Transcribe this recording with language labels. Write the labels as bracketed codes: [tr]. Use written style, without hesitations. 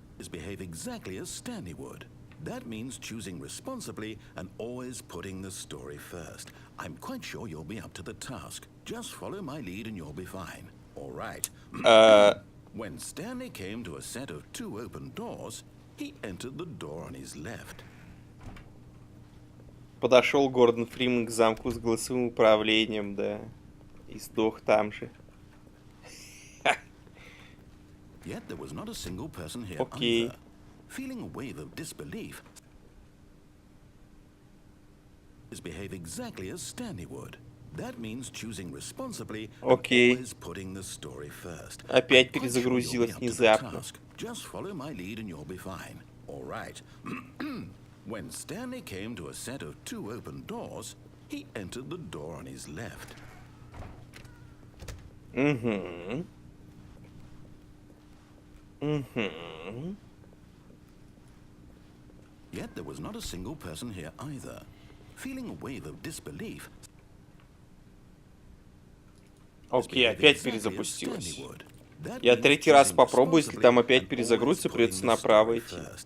[en] Behave exactly as Stanley would. That means choosing responsibly and always putting the story first. I'm quite sure you'll be up to the task. Just follow my lead and you'll be fine. All right. When Stanley came to a set of 2 open doors, he entered the door on his left. [ru] Подошел Гордон Фриман к замку с голосовым управлением, да. И сдох там же. [en] Yet there was not a single person here Okay. either. Feeling a wave of disbelief, behave exactly as Stanley would. That means choosing responsibly and always putting the story first. [ru] Опять перезагрузилось внезапно. [en] Just follow my lead and you'll be fine. All right. When Stanley came to a set of 2 open doors, he entered the door on his left. Yet there was not a single person here either. Feeling a wave of disbelief. [ru] Окей, опять перезапустилось. Я 3-й раз попробую, если там опять перезагрузится, придется направо идти.